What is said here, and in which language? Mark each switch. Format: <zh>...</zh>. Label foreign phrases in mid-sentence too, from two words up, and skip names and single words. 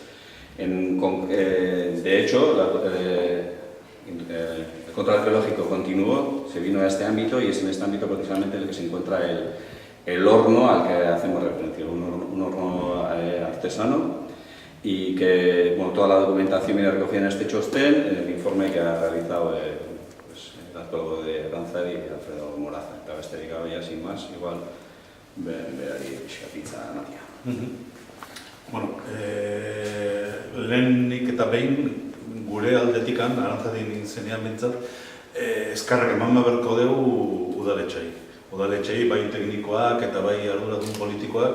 <es>De hecho, el control arqueológico continuó, se vino a este ámbito y es en este ámbito precisamente en el que se encuentra el horno al que hacemos referencia, un horno artesano y que toda la documentación viene recogida en este chostén, en el informe que ha realizado el arqueólogo de Aranzadi y Alfredo Moraza.</es> <eu>Eta besterik gabe</eu> <es>ya sin más,</es> <eu>igual berari pixkatitza ematia. Lehenik eta behin gure aldetikan, Arantzadin izenean bintzat, eskarrak eman berko dugu udaletxai. Udaletxei, bai teknikoak eta bai arduradun politikoak.</eu>